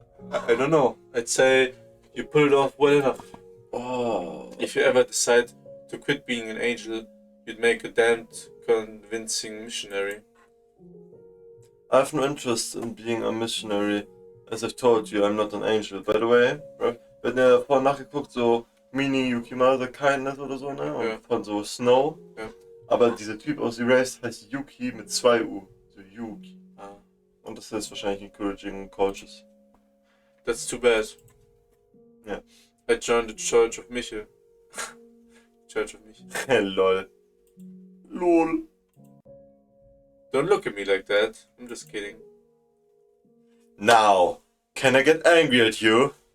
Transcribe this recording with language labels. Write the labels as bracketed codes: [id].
[en] I don't know. I'd say you pull it off well enough. Oh. If you ever decide to quit being an angel, you'd make a damned convincing missionary. I have no interest in being a missionary. As I've told you, I'm not an angel. By the way, [de] wenn ihr vorhin nachgeguckt, so Mini Yukimasa Kindness oder so, ne? Und Ja. von so Snow. Ja. Aber dieser Typ aus Erased heißt Yuki mit 2 U. So Yuki. Ah. Und das heißt wahrscheinlich [en] encouraging and cautious. That's too bad. Yeah. I joined the Church of Michel. Church of Michel. Lol. LOL. Don't look at me like that. I'm just kidding. Now, can I get angry at you?